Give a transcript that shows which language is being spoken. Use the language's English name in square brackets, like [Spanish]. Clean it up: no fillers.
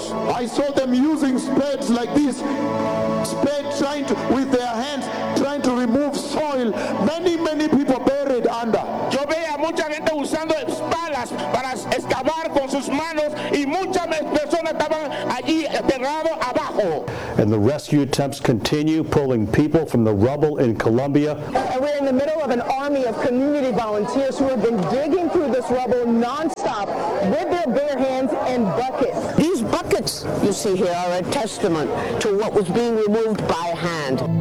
[English] I saw them using spades like this, spades trying to, with their hands, trying to remove soil. Many, many people buried under. [Spanish] Yo veía mucha gente usando espadas para excavar con sus manos y muchas personas estaban allí enterrado abajo. [English] And the rescue attempts continue, pulling people from the rubble in Colombia. And we're in the middle of an army of community volunteers who have been digging through this rubble nonstop with their bare hands and buckets. These buckets you see here are a testament to what was being removed by hand.